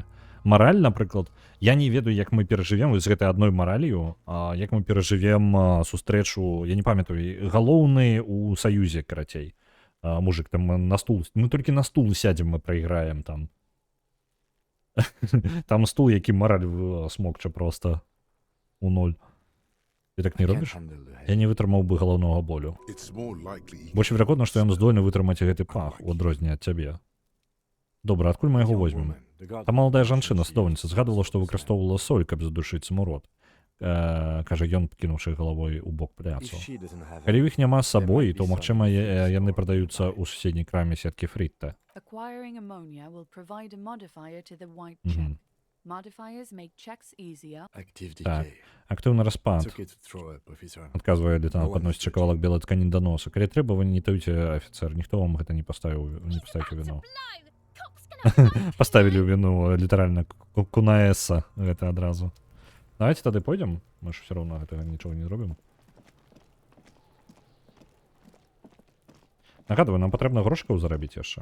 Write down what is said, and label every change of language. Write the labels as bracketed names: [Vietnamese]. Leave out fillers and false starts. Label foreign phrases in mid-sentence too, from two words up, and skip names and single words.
[Belarusian] Мараль, напрыклад, я не ведаю, як мы перажывем з гэтай адной маралью, як мы перажывем сустрэчу, я не памятаю, галоўны ў саюзе, карацей. Мужик, там на стул, мы толькі на стул сядзем, мы прайграем там. Там стул, які мараль смокча просто у ноль. Ты так не [English] I can't [Belarusian] робіш? [English] handle the [Belarusian] Я [English] head. [Belarusian] не вытрымаў бы галаўнога болю. [English] It's more likely. [Belarusian] Больш верагодна, што ён здольны вытрымаць гэты пах, у адрозненне ад цябе. Добра, адкуль мы яго [English] Young [Belarusian] возьмем? [English] woman, the guard [Belarusian] Та маладая [English] mentioned [Belarusian] жанчына, [English] she [Belarusian] садоўніца, [English] used [Belarusian] згадвала, што [English] substances. [Belarusian] выкарыстоўвала соль, каб задушыць смурод. Кажа ён, кінуўшы галавой у бок [English] If [Belarusian] пляцу. [English] she doesn't have [Belarusian] Калі [English] it, [Belarusian] іх няма з сабой, [English] might be [Belarusian] то, магчыма, [English] some things [Belarusian] яны [English] or [Belarusian] прадаюцца [English] inside. [Belarusian] ў суседняй краме сеткі Фрітта. [English] Acquiring ammonia will provide a modifier to the white Мгм. check. Modifiers make checks easier. Active [Belarusian] Так. [English] decay. [Belarusian] Актыўны [English] It's [Belarusian] распад. [English] okay to throw up, officer. [Belarusian] Адказвае лейтенант, [English] No one [Belarusian] падносіць [English] is [Belarusian] кавалак белай ткані да носу. Калі трэба, вы не таюце, афіцэр, ніхто вам гэта не паставіў у віну. Паставілі ў віну літаральна кунаэса гэта адразу. Давайте тады пойдзем, мы ж все роўно гэтага нічога не зробім. Нагадваю, нам патрэбна грошыкаў зарабіць яшчэ.